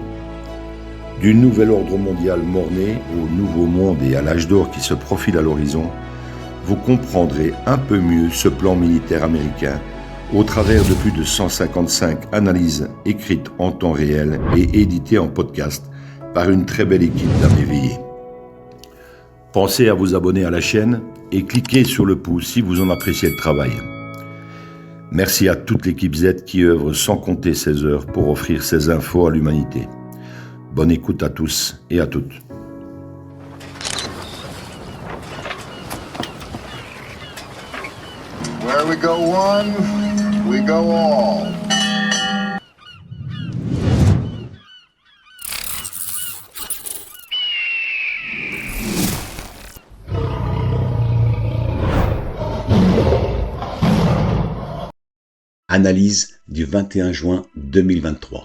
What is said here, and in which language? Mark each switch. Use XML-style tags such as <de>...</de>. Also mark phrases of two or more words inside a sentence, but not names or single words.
<fr>Du nouvel ordre mondial mort-né au nouveau monde et à l'âge d'or qui se profile à l'horizon, vous comprendrez un peu mieux ce plan militaire américain au travers de plus de 155 analyses écrites en temps réel et éditées en podcast par une très belle équipe d'âmes éveillées. Pensez à vous abonner à la chaîne et cliquez sur le pouce si vous en appréciez le travail. Merci à toute l'équipe Z qui œuvre sans compter ses heures pour offrir ces infos à l'humanité. Bonne écoute à tous et à toutes.</fr> <en>Where we go one, we go all.</en> <fr>Analyse du 21 juin 2023.</fr>